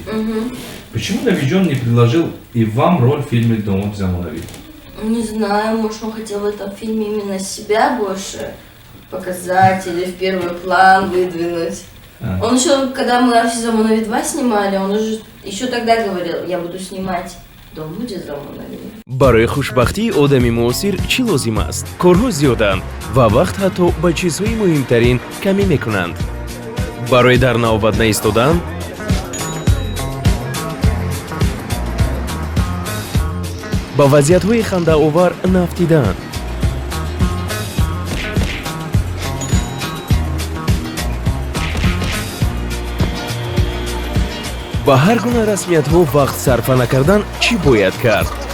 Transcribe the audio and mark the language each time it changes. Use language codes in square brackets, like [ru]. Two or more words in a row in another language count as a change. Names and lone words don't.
[ru] Почему Набиджон не предложил и вам роль в фильме «Домуди Замунави»? Не знаю, может, он хотел в этом фильме именно себя больше показать или в первый план выдвинуть. Он еще, когда мы «Арусь Замунави 2» снимали, он уже еще тогда говорил, я буду снимать «Домуди Замунави». [tg] барои хушбахтии одами муосир чӣ лозим аст? Корҳо зиёданд ва вақт ҳатто ба чизҳои муҳимтарин камӣ мекунанд. Барои дар навбат наистодан ба вазъиятҳои хандаовар нафтидан, ба ҳар гуна расмиятҳо вақт сарфа накардан чӣ бояд кард?